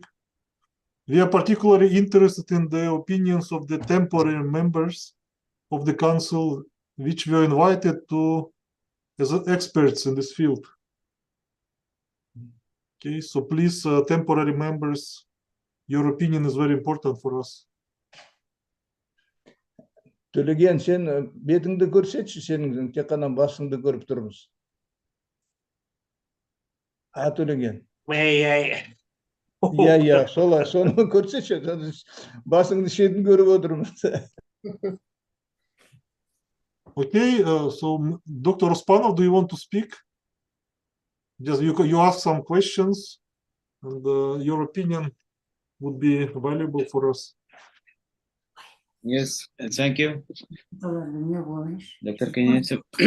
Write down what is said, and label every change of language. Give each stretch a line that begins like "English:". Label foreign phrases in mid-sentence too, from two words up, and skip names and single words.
English: We are particularly interested in the opinions of the temporary members of the council, which were invited to as experts in this field. Okay, so please, temporary members, your opinion is very important for us.
Kazakh: Төлеген, сен бетіңді көрсетші, сенің тек қана басыңды көріп тұрмыз. Төлеген. Иә, солай, соны көрсетші, басыңды шетін көріп отырмыз.
English: Okay, so Dr. Ospanov, do you want to speak? Just you ask some questions, and your opinion would be valuable for us. Yes, thank you, Dr. Kenyatta.